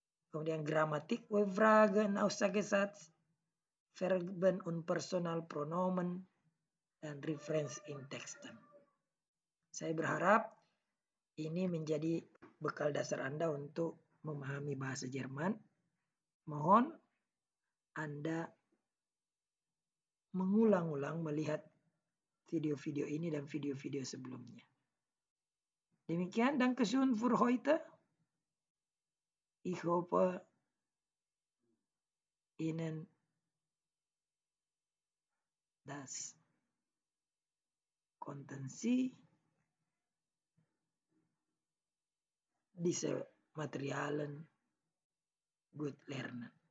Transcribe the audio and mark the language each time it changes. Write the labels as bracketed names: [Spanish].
[Indonesian] Kemudian [German] Grammatik und Fragen, Aussagesatz, Verben und Personalpronomen, [Indonesian] dan Reference in Texten. Saya berharap ini menjadi bekal dasar Anda untuk memahami bahasa Jerman. Mohon Anda mengulang-ulang melihat video-video ini dan video-video sebelumnya. [German] Demikian, Dankeschön für heute. Ich hoffe, Ihnen das konnten Sie diese Materialien gut lernen.